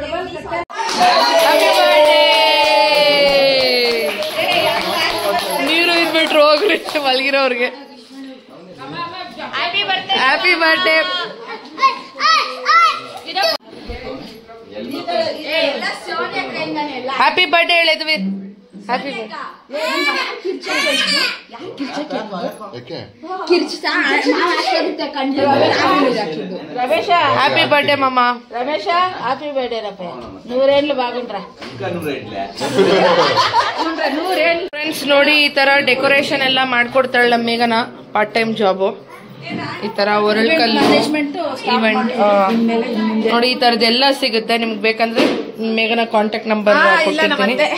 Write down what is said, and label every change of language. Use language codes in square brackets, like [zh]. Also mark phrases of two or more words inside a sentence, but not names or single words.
[kn] ನೀರು ಇದ್ಬಿಟ್ರು ಹೋಗ್ರಿ ಮಲಗಿರೋರ್ಗೆ. [en] Happy birthday. Happy birthday ಹೇಳಿದ್ವಿ. Happy happy birthday మామ. [te] రమేష్ [en] happy birthday [te] రప్ప. 100 ఏళ్ళు బాగుండ్రా. [kn] ಫ್ರೆಂಡ್ಸ್ ನೋಡಿ, ಈ ತರ ಡೆಕೋರೇಷನ್ ಎಲ್ಲ ಮಾಡ್ಕೊಡ್ತಾಳೆ ನಮ್ಮ ಮೇಘನ. [en] part time job. [kn] ಈ ತರ ಒರಳ್ಕಲ್ ಇವೆಂಟ್ ನೋಡಿ, ಈ ತರದೆಲ್ಲ ಸಿಗುತ್ತೆ. ನಿಮ್ಗೆ ಬೇಕಂದ್ರೆ ಮೇಘನ [en] contact number [kn] ಕೊಟ್ಟಿರ್ತೀನಿ.